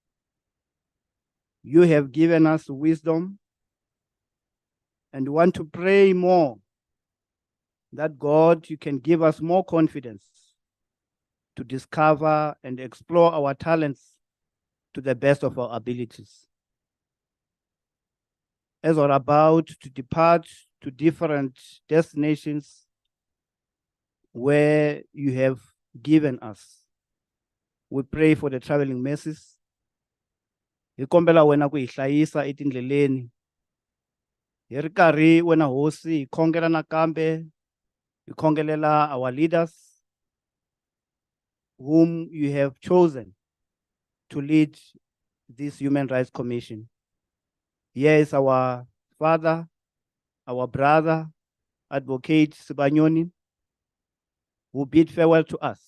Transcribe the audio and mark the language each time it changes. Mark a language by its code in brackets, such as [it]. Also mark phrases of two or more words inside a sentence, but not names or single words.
[en] You have given us wisdom, and we want to pray more that God, you can give us more confidence to discover and explore our talents to the best of our abilities. As we're about to depart to different destinations where you have given us, we pray for the traveling mercies. [ts] Hi kombela wena ku hi hlayisa etindleleni. Hi ri karhi wena hosi hi khongela nakambe, hi khongelela [en] our leaders whom you have chosen to lead this Human Rights Commission. Here is our father, our brother, Advocate Sibanyoni, who bid farewell to us.